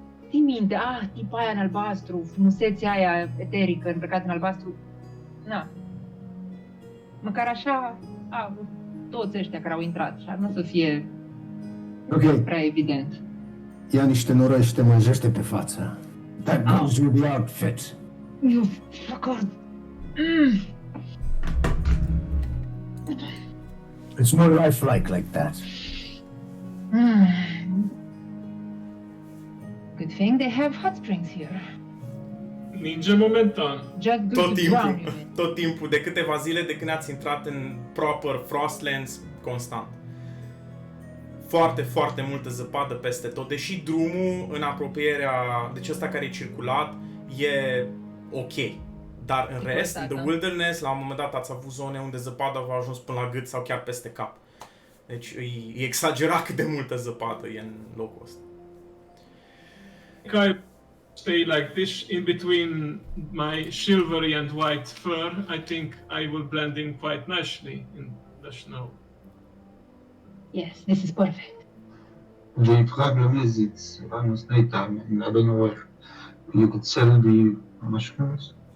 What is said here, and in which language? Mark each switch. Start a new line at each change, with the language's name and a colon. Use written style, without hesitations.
Romanian: Ții minte, tipa aia în albastru, frumusețea aia eterică îmbrăcată în albastru. Na. Măcar așa, toți ăștia care au intrat, așa, nu o să fie prea evident. Ia niște noroi și te mânjește pe față.
English: That goes with the outfit. You fucker. It's more lifelike that. Good thing they have hot springs here.
Romanian: Ninja momentan.
English: Just good to drown you in.
Romanian: Tot timpul, de câteva zile de când ați intrat în proper Frostlands, constant. Foarte, foarte multă zăpadă peste tot, deși drumul în apropierea, deci ăsta care e circulat, e ok. Dar în rest, în The Wilderness, la un moment dat ați avut zone unde zăpada v-a ajuns până la gât sau chiar peste cap. Deci e exagerat cât de multă zăpadă e în locul ăsta.
English: I stay like this in between my silvery and white fur. I think I will blend in quite nicely in the snow. Yes, this is perfect. The problem is it's almost nighttime and I don't know where you could sell the mushrooms.